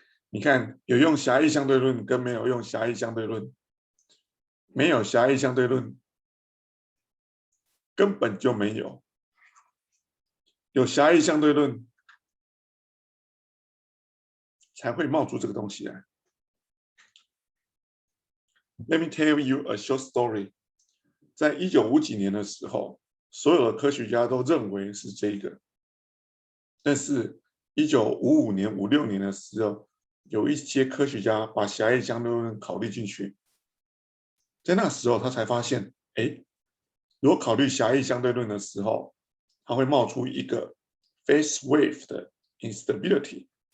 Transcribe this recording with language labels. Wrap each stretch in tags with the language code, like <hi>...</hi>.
<zh>你看，有用狭义相对论跟没有用狭义相对论。没有狭义相对论，根本就没有。有狭义相对论，才会冒出这个东西来。</zh> <en>Let me tell you a short story.</en> <zh>在1950几年的时候，所有的科学家都认为是这个，但是1955年、56年的时候，有一些科学家把狭义相对论考虑进去。在那时候，他才发现，如果考虑狭义相对论的时候，它会冒出一个 phase wave 的 instability。</zh>